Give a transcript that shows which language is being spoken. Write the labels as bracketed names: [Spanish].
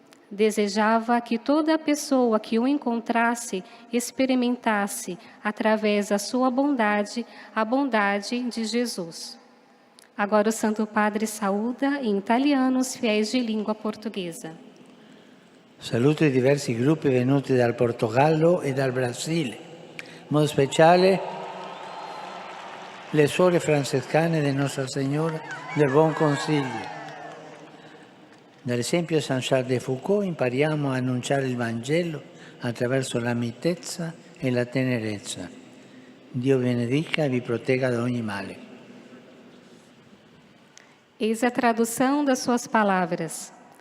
[Portuguese] Desejava que toda pessoa que o encontrasse experimentasse, através da sua bondade, a bondade de Jesus. Agora o Santo Padre saúda em italiano os fiéis de língua portuguesa. [Italian] Saluto i diversi gruppi venuti dal Portogallo e dal Brasile, in modo speciale le suore francescane di Nostra Signora del Buon Consiglio. Dall'esempio di San Charles de Foucault impariamo a annunciare il Vangelo attraverso la mitezza e la tenerezza. Dio benedica e vi protegga da ogni male. [Portuguese] Eis a tradução das suas palavras.